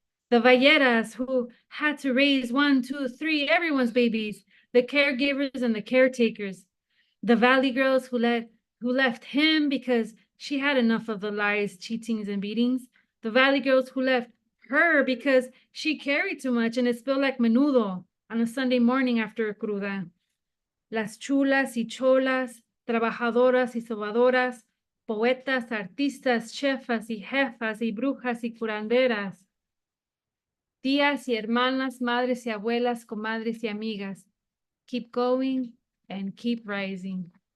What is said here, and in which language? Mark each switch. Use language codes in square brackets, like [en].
[en] The Valleras who had to raise 1, 2, 3, everyone's babies, the caregivers and the caretakers. The Valley girls who left him because she had enough of the lies, cheatings, and beatings. The Valley girls who left her because she carried too much and it spilled like menudo on a Sunday morning after a cruda. [es] Las chulas y cholas, trabajadoras y sobadoras, poetas, artistas, chefas y jefas y brujas y curanderas. Tías y hermanas, madres y abuelas, comadres y amigas. [en] Keep going and keep rising.